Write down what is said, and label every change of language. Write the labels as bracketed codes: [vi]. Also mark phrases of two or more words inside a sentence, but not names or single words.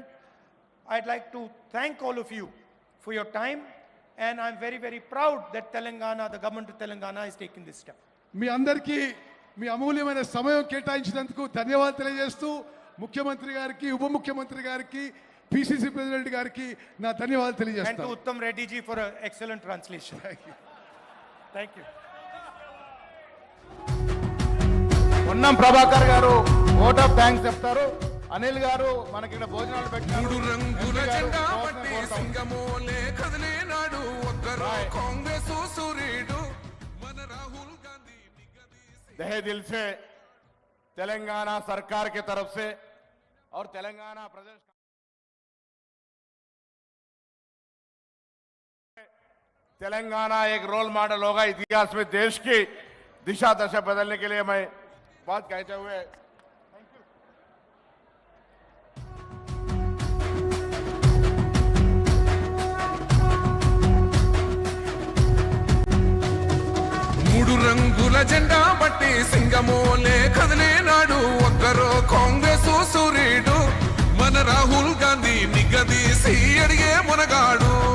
[en] I'd like to thank all of you for your time, and I'm very, very proud that Telangana, the government of Telangana, is taking this step. [te] మీ అందరికీ మీ అమూల్యమైన సమయం కేటాయించినందుకు ధన్యవాదాలు తెలియజేస్తూ ముఖ్యమంత్రి గారికి, ఉప ముఖ్యమంత్రి గారికి, పిసిసి ప్రెసిడెంట్ గారికి నా ధన్యవాదాలు [en] And to [te] తెలియజేస్తాను. [en] Uttam Reddy ji for an excellent translation. Thank you. [te] ఉన్నం ప్రభాకర్ గారు [en] vote of thanks [te] చెప్తారు. అనిల్ గారు మనకి ఇక్కడ భోజనాలు పెట్టారు. మూడు రంగుల జెండా పట్టి సింగమోలే కదిలేనాడు ఒక్కరు కాంగ్రెస్ సూర్యుడు మన రాహుల్ గాంధీ [hi] तहे दिल से तेलंगाना सरकार की तरफ से और तेलंगाना प्रदेश तेलंगाना एक [en] role model [hi] होगा इतिहास में. देश की दिशा दशा बदलने के लिए मैं बात कहते हुए [te] మూడు రంగుల జెండా పట్టి సింగమోలే కదిలేనాడు ఒక్కరు కాంగ్రెస్ సూర్యుడు మన రాహుల్ గాంధీ నిగదీసి అడిగే మునగాడు